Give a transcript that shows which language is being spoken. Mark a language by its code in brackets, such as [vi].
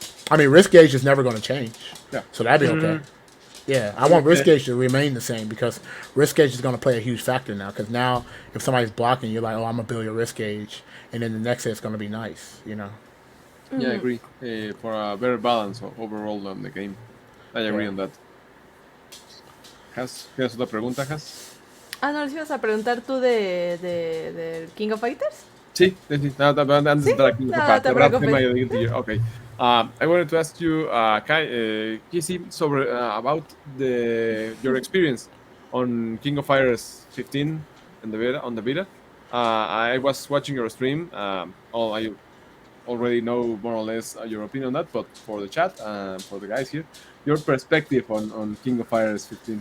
[en] I mean, risk gauge is never going to change, so that'd be okay. Yeah, I want risk gauge to remain the same because risk gauge is going to play a huge factor now. Because now, if somebody's blocking, you're like, oh, I'm going to build your risk gauge. And then the next hit is going to be nice, you know? Yeah, I agree. For a better balance overall on the game. I agree on that. [es] ¿Tienes otra pregunta, Has? Ah, ¿no les ibas a preguntar tú de King of Fighters? Sí. Antes de entrar aquí en esta parte. [en] Okay. I wanted to ask you, KIZZIE, about your experience on King of Fighters 15 on the beta. I was watching your stream. I already know more or less your opinion on that, but for the chat, for the guys here, your perspective on King of Fighters 15.